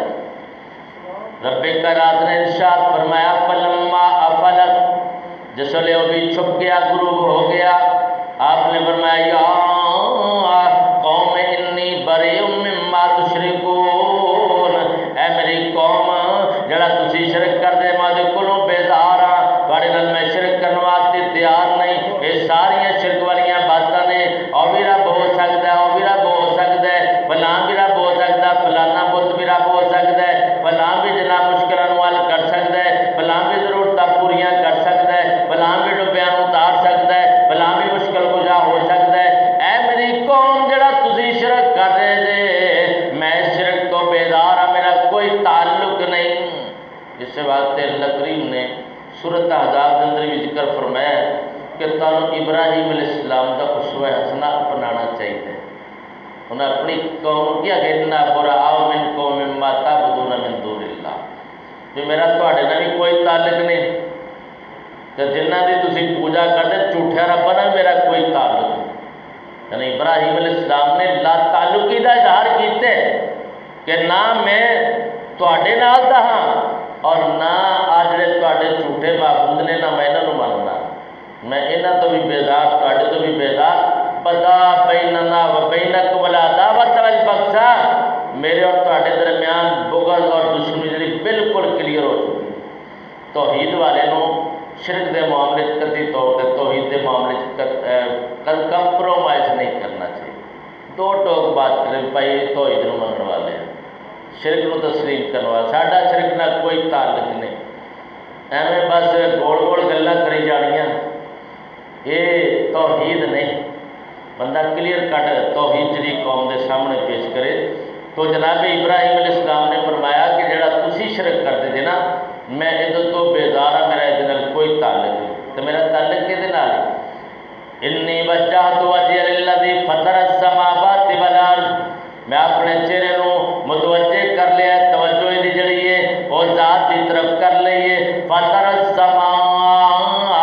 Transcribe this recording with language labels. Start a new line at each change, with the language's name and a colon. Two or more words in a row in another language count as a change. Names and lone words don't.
Punjabi: رب کائنات نے ارشاد فرمایا
Arabic: فلما افلت،
Punjabi: جس ویلے وہ بھی چھپ گیا، غروب ہو گیا، آپ نے فرمایا
Arabic: یا قوم انی بریء مما تشرکون،
Punjabi: اے میری قوم جڑا تسی شرک کر دے میں دے کولوں بیزار ہاں، تواڈے نال میں شرک کرن واسطے تیار نہیں۔ یہ ساریاں شرک والیاں باتاں نے، او بھی رب ہو سکتا ہے، او بھی رب ہو سکتا ہے، فلاں بھی رب ہو سکتا ہے، فلانا بت بھی رب ہو سکتا ہے، فلاں بھی جناب مشکلاں نوں حل کر سکتا ہے، فلاں بھی ضرورتاں پوریاں کر سکتا ہے، فلاں بھی ڈبیاں نوں اتار سکتا ہے، فلاں بھی مشکل کشا ہو سکتا ہے۔ اے میری قوم جڑا تسی شرک کر رہے جے، میں شرک تو بیزار ہاں، میرا کوئی تعلق نہیں۔
Urdu: اس واسطے اللہ کریم نے سورۃ احزاب کے اندر بھی ذکر فرمایا ہے کہ تانوں ابراہیم
Arabic: علیہ السلام
Urdu: کا اسوہ حسنہ اپنانا چاہیے۔
Punjabi: انہیں اپنی قوم کیا کہ
Arabic: انا براء منکم مما تعبدون من دون اللہ،
Punjabi: جو میرا تواڈے نال بھی کوئی تعلق نہیں، کہ جنہ دی تسی پوجا کرتے جھوٹے رباں نال میرا کوئی تعلق نہیں۔ یعنی ابراہیم
Arabic: علیہ السلام
Punjabi: نے لا تعلقی کا اظہار کیتے کہ نہ میں تواڈے نال دا ہاں اور نہ آ جڑے تواڈے جھوٹے معبود نے نہ میں انہاں نوں مندا، میں انہاں تو بھی بیزار، تواڈے تو بھی بیزار۔
Arabic: بدا بیننا و بینکم العداوۃ والبغضاء،
Punjabi: میرے اور تواڈے درمیان بغض اور دشمنی جڑی بالکل کلیئر ہو چکی۔ توحید والے نوں شرک دے معاملے کتی طور تے توحید دے معاملے کمپرومائز نہیں کرنا چاہیے۔ دو ٹوک بات کریں بھائی توحید نو منن والے ہیں، شرک نو تسلیم کرنے والے، ساڈا شرک نال کوئی تعلق نہیں، ایویں بس گول گول گلاں کری جانیاں، یہ توحید نہیں۔ بندہ کلیئر کٹ توحید جڑی قوم دے سامنے پیش کرے تو جناب ابراہیم
Arabic: علیہ السلام
Punjabi: نے فرمایا کہ جڑا تسی شرک کرتے جے نا میں یہ تو بیزار ہاں، میرا یہ کوئی تعلق نہیں، تو میرا تعلق یہ
Arabic: انی وجہت وجہی للذی فطر السماوات والارض،
Punjabi: میں اپنے چہرے نو متوجہ کر لیا، توجہ دی جڑی ہے وہ ذات کی طرف کر لئیے،
Arabic: فطر السماوات